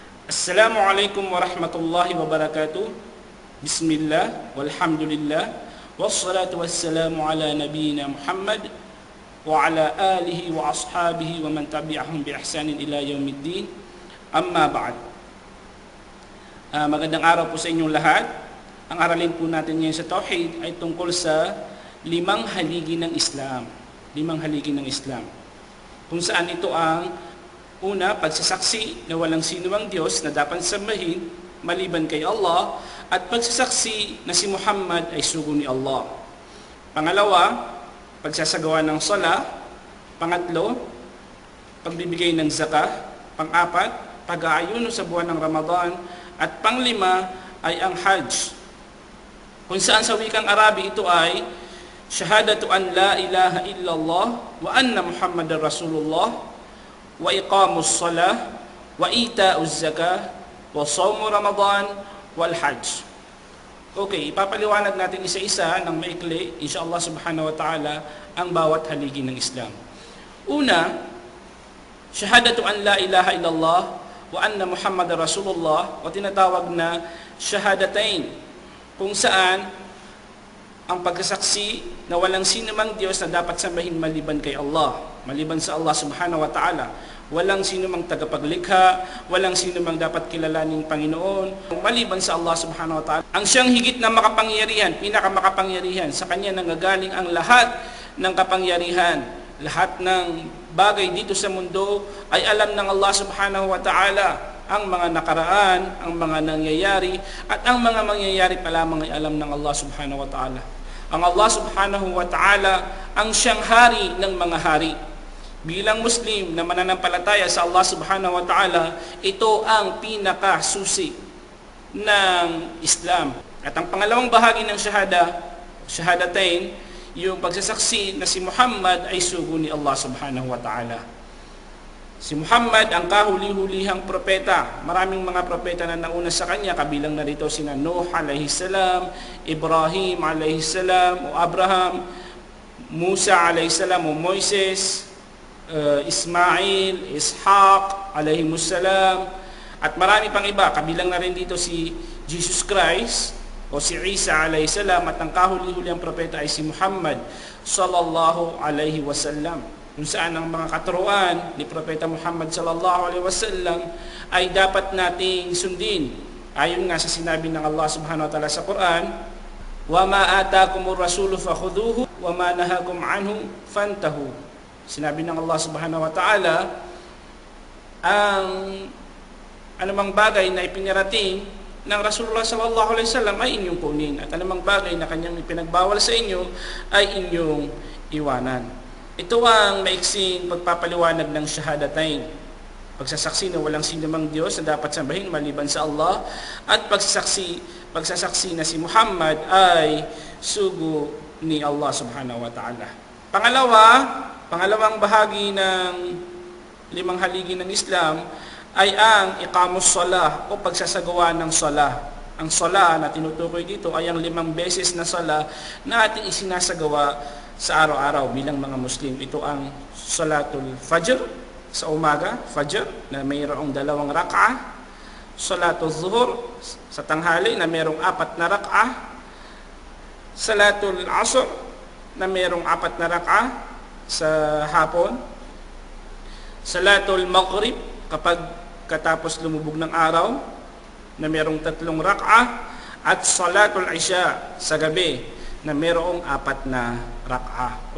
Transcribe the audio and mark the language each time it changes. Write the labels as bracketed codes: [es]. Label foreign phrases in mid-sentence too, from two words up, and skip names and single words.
[ar] السلام عليكم ورحمة الله وبركاته. بسم الله، والحمد لله، والصلاة والسلام على نبينا محمد وعلى آله وأصحابه ومن تبعهم بإحسان إلى يوم الدين. أما بعد. [tl] Magandang araw po sa inyong lahat. Ang aralin po natin ngayon sa Tauhid ay tungkol sa limang haligi ng Islam. Limang haligi ng Islam. Kung saan ito ang una, pagsasaksi na walang sinuwang Diyos na dapat sambahin maliban kay Allah, at pagsasaksi na si Muhammad ay sugo ni Allah. Pangalawa, pagsasagawa ng sala. Pangatlo, pagbibigay ng zakah. Pang-apat, pag-aayuno sa buwan ng Ramadan. At panglima ay ang Hajj. Kung saan sa wikang Arabi ito ay [ar] شهادة أن لا إله إلا الله وأن محمدا رسول الله وإقام الصلاة وإيتاء الزكاة وصوم رمضان والحج. [tl] Okay, ipapaliwanag natin isa-isa ng maikli, [ar] إن شاء الله سبحانه وتعالى, [tl] ang bawat haligi ng Islam. Una, [ar] شهادة أن لا إله إلا الله وأن محمد رسول الله, [tl] o tinatawag na shahadatain, kung saan ang pagsasaksi na walang sino mang Diyos na dapat sambahin maliban kay Allah, maliban sa Allah [ar] سبحانه وتعالى. [tl] Walang sino mang tagapaglikha, walang sino mang dapat kilalaning Panginoon, maliban sa Allah [ar] سبحانه وتعالى. [tl] Ang siyang higit na makapangyarihan, pinakamakapangyarihan, sa Kanya nanggagaling ang lahat ng kapangyarihan. Lahat ng bagay dito sa mundo ay alam ng Allah [ar] سبحانه وتعالى. [tl] Ang mga nakaraan, ang mga nangyayari, at ang mga mangyayari pa lamang ay alam ng Allah [ar] سبحانه وتعالى. [tl] Ang Allah [ar] سبحانه وتعالى [tl] ang siyang hari ng mga hari. Bilang Muslim na mananampalataya sa Allah [ar] سبحانه وتعالى, [tl] ito ang pinakasusi ng Islam. At ang pangalawang bahagi ng shahadatain, yung pagsasaksi na si Muhammad ay sugo ni Allah [ar] سبحانه وتعالى. [tl] Si Muhammad ang kahuli-hulihang propeta. Maraming mga propeta na nauna sa kanya, kabilang na rito sina Nuh [ar] عليه السلام, [tl] Ibrahim [ar] عليه السلام, [tl] o Abraham, Musa [ar] عليه السلام, [tl] o Moises, Ismail, Ishaq alayhimussalam, at marami pang iba. Kabilang na rin dito si Jesus Christ o si Isa alayhisalam, at ang kahuli-huli ang propeta ay si Muhammad [ar] صلى الله عليه وسلم, [tl] kung saan ang mga katuruan ni Propeta Muhammad [ar] صلى الله عليه وسلم [tl] ay dapat nating sundin. Ayon nga sa sinabi ng Allah [ar] سبحانه وتعالى [tl] sa Quran, [ar] وما آتاكم الرسول فخذوه وما نهاكم عنه فانتهوا. [tl] Sinabi ng Allah [ar] سبحانه وتعالى, [tl] ang anumang bagay na ipinarating ng Rasulullah [ar] صلى الله عليه وسلم [tl] ay inyong kunin, at anumang bagay na kanyang ipinagbawal sa inyo ay inyong iwanan. Ito ang maiksing pagpapaliwanag ng shahadatain. Pagsasaksi na walang sinumang Diyos na dapat sambahin maliban sa Allah, at pagsasaksi na si Muhammad ay sugo ni Allah [ar] سبحانه وتعالى. [tl] Pangalawang bahagi ng limang haligi ng Islam ay ang [ar] إقام الصلاة [tl] o pagsasagawa ng salah. Ang salah na tinutukoy dito ay ang 5 beses na salah na ating isinasagawa sa araw-araw bilang mga Muslim. Ito ang [ar] صلاة الفجر [tl] sa umaga, fajr, na mayroong 2 rak'ah, [ar] صلاة الظهر [tl] sa tanghali na mayroong 4 na rak'ah, [ar] صلاة العصر [tl] na mayroong 4 na rak'ah sa hapon, [ar] صلاة المغرب [tl] kapag katapos lumubog ng araw na mayroong 3 rak'ah, at [ar] صلاة العشاء [tl] sa gabi na mayroong 4 na rak'ah.